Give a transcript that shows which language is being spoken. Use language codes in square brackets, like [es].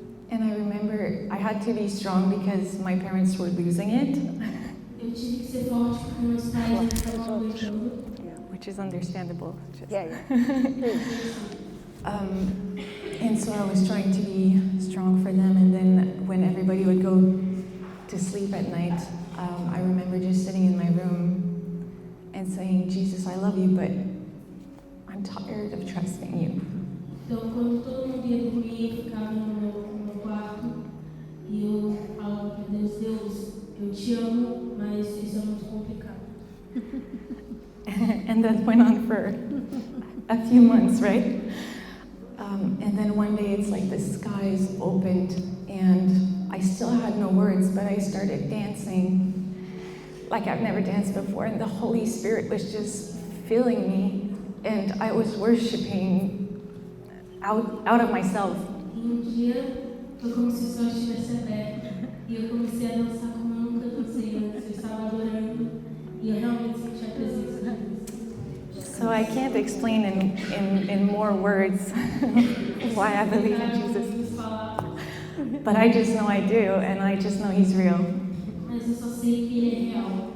[en] And I remember I had to be strong because my parents were losing it, [pt] eu tive que ser forte porque meus pais estavam aguentando. [en] which is understandable. Yeah. And so I was trying to be strong for them. And then when everybody would go to sleep at night, I remember just sitting in my room and saying, Jesus, I love you, but I'm tired of trusting you. [pt] Então, quando todo mundo ia dormir, eu ficava no meu quarto e eu falava para Deus, Deus, eu te amo, mas isso é muito complicado. [en] And that went on for a few months, right? And then one day it's like the skies opened and I still had no words, but I started dancing like I've never danced before, and the Holy Spirit was just filling me, and I was worshiping out of myself. [pt] E dia foi como se o céu estivesse aberto e eu comecei a dançar como eu nunca dancei antes. Eu estava adorando e eu realmente senti a presença de Deus. [en] So I can't explain in more words why I believe in Jesus, but I just know I do, and I just know He's real. [pt] Mas eu só sei que Ele é real.